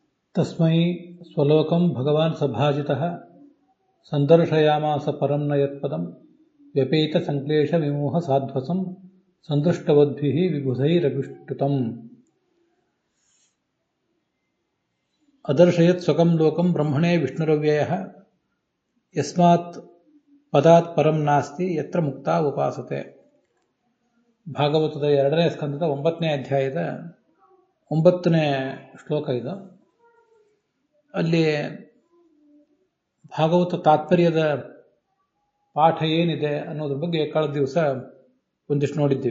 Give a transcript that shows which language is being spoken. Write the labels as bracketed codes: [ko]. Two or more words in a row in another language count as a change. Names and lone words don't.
[sa] तस्मै स्वलोकं भगवान् सभाजितः सन्दर्शयामास परं न यत्पदं व्यपेतसङ्क्लेशविमोहसाध्वसं सन्दृष्टवद्भिः विबुधैरभिष्टुतम् अदर्शयत् स्वकं लोकं ब्रह्मणे विष्णुरव्ययः यस्मात् पदात् परं नास्ति यत्र ಮುಕ್ತಾ ಉಪಾಸತೆ. [kn] ಭಾಗವತದ 2ನೇ ಸ್ಕಂದದ 9ನೇ ಅಧ್ಯಾಯದ 9ನೇ ಶ್ಲೋಕ ಇದು. ಅಲ್ಲಿ ಭಾಗವತ ತಾತ್ಪರ್ಯದ ಪಾಠ ಏನಿದೆ ಅನ್ನೋದ್ರ ಬಗ್ಗೆ ಕಳೆದ ದಿವಸ ಒಂದಿಷ್ಟು ನೋಡಿದ್ದೀವಿ.